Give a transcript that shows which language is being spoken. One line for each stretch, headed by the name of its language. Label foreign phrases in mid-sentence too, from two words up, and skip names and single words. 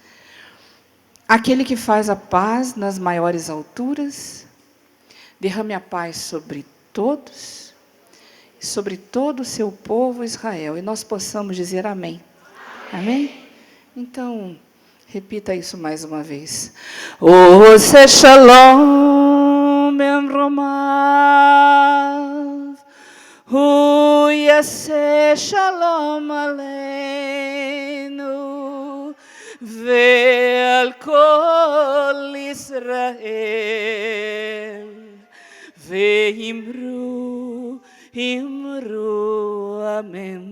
Portuguese: Aquele que faz a paz nas maiores alturas, derrame a paz sobre todos, sobre todo o seu povo Israel, e nós possamos dizer amém. Amém? Então, repita isso mais uma vez.
Hebrew: עושה שלום במרומיו הוא יעשה שלום עלינו ועל כל ישראל ואמרו אמרו אמן.